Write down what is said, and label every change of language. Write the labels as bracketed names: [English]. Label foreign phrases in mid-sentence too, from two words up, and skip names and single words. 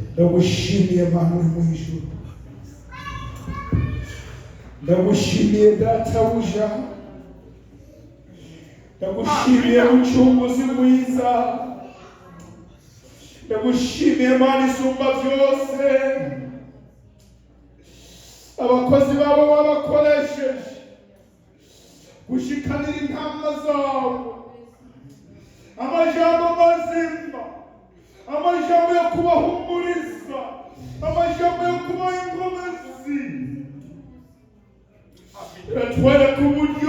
[Rundi] Ndagushimiye Mana uri mu ijuru, ndagushimiye databuja, ndagushimiye mucunguzi mwiza, ndagushimiye Mana isumba byose. Abakozi babo babakoresheje gushikanira intama zawe, amajambo mazima, amajambo yo kubahumuriza, amajambo yo kubaha inkomezi, atwereka